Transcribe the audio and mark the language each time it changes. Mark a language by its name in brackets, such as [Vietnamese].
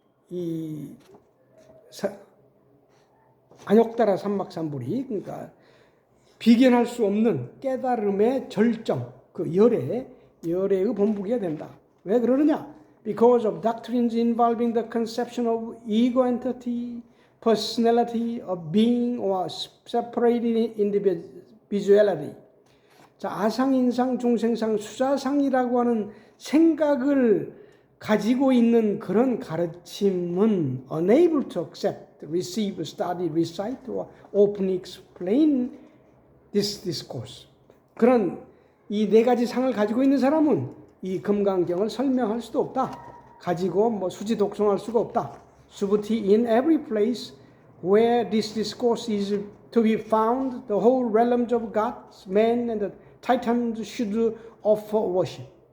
[Korean] 이 안욕따라 삼막삼불이, 그러니까 비견할 수 없는 깨달음의 절정, 열애의 본보기가 된다. 왜 그러느냐? [English] Because of doctrines involving the conception of ego entity, personality of being or separated individuality. [Korean] 자, 아상, 인상, 중생상, 수자상이라고 하는 생각을 가지고 있는 그런 가르침은 [English] unable to accept, receive, study, recite, or openly explain this discourse. [Korean] 그런 이 네 가지 상을 가지고 있는 사람은 이 금강경을 설명할 수도 없다. 가지고 수지 독송할 수가 없다. [English] 수부티 in every place where this discourse is to be found, the whole realms of gods, men, and the titans should offer worship.